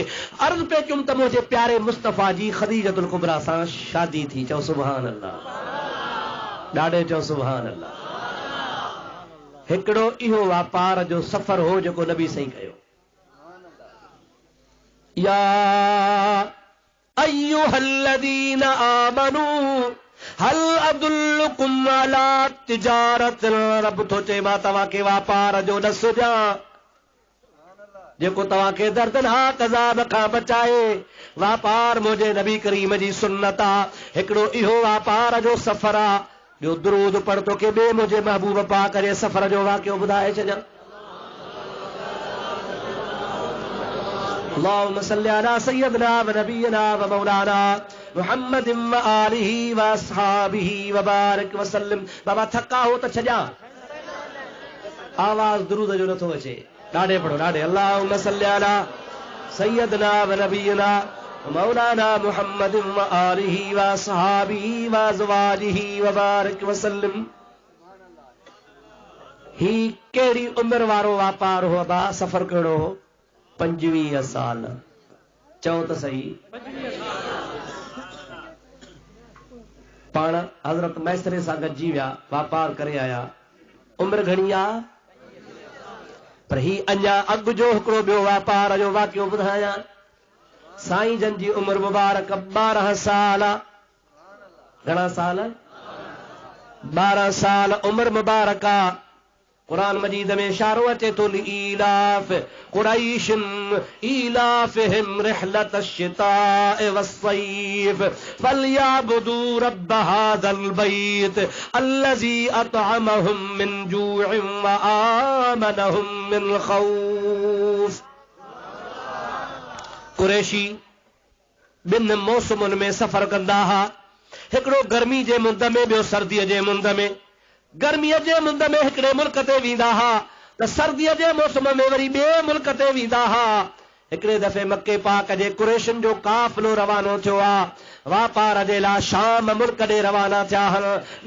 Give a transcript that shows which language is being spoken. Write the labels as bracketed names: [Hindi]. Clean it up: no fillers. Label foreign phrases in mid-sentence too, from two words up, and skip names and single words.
[Sindhi] अर्ज़ पे कयुमि त मुंहिंजे प्यारे मुस्तफ़ा जी ख़दीजतुल कुबरा सां शादी थी। चओ [Arabic] سبحان الله, [Sindhi] ॾाढे चओ [Arabic] سبحان الله. [Sindhi] हिकिड़ो इहो वापार जो सफ़र हो जेको नबी सही कयो। [Arabic] يا أيها الذين آمنوا هل أدلكم على تجارة, [Sindhi] रब थो चए मां तव्हांखे वापार जो ॾस ॾियां जेको तव्हांखे दर्दनाक अज़ाब खां बचाए। वापार मुंहिंजे नबी करीम जी सुन्नत आहे। हिकिड़ो इहो वापार जो सफ़र आहे। ॿियो दुरूद पढ़ तो के ॿिए मुंहिंजे महबूब पाक जे सफ़र जो वाक़ियो ॿुधाए छॾियां। [Arabic] اللهم صل على سيدنا ونبينا ومولانا محمد وآله وأصحابه وبارك وسلم. [Sindhi] बाबा थका हो त छॾियां, आवाज़ दुरूद जो नथो अचे, ॾाढे पढ़ो ॾाढे। [Arabic] اللهم صل على سيدنا ونبينا ومولانا محمد وآله وأصحابه وأزواجه وبارك وسلم. [Sindhi] ही कहिड़ी उम्र वारो वापार हो बा? सफ़र कहिड़ो हो? 25 साल। चओ त सही। पाण हज़रत मैसरे सां गॾिजी विया, वापार करे आया। उम्र घणी आहे? पर ही अञा अॻु जो हिकिड़ो ॿियो वापार जो वाक़ियो ॿुधायां। साईं जन जी उम्र मुबारक 12 साल। घणा साल? 12 साल उम्र मुबारक आहे। कुरान मजीद में इशारो अचे तो [Arabic] لإيلاف قريش إيلافهم رحلة الشتاء والصيف فليعبدوا رب هذا البيت الذي أطعمهم من جوع وآمنهم من خوف. [Sindhi] कुरैशी बिन मौसमुनि में सफ़र कंदा हा। हिकिड़ो गर्मी जे मुंद में, ॿियो सर्दीअ जे मुंद में। गर्मीअ जे मुंद में हिकिड़े मुल्क ते वेंदा हा त सर्दीअ जे मौसम में वरी ॿिए मुल्क ते वेंदा हा। हिकिड़े दफ़े मके पाक जे कुरैशियुनि जो काफ़िलो रवानो थियो आहे, वापार जे लाइ शाम मुल्क ॾे रवाना थिया आहिनि।